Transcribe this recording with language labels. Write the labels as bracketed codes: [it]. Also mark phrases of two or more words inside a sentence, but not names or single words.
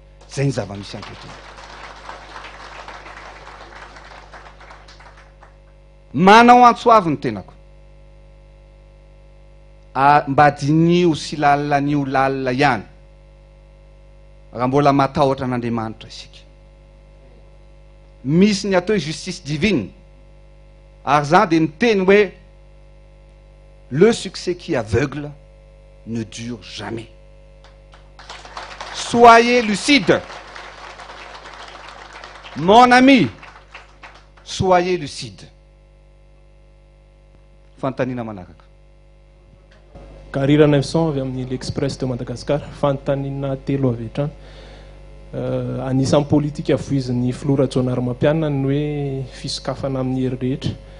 [mg] Zay ny zava-misy ankehitriny. Manao antsoavy ny tenako, mba dinio sy lalanio lalina ihany raha mbola matahotra an'Andriamanitra isika. Misy ny atao [fr] justice divine, [mg] ary zany dia niteny hoe [fr] le succès qui aveugle ne dure jamais. Soyez lucide, mon ami, soyez lucide. [mg] Fanontaniana manaraka. Carrière 900 avy amin'ny l'Express de Madagascar, fanontaniana telo avy hatrany. Anisan'ny politika avoizin'ny filoha Rajonary Mapianina ny hoe fisokafana amin'ny hery rehetra.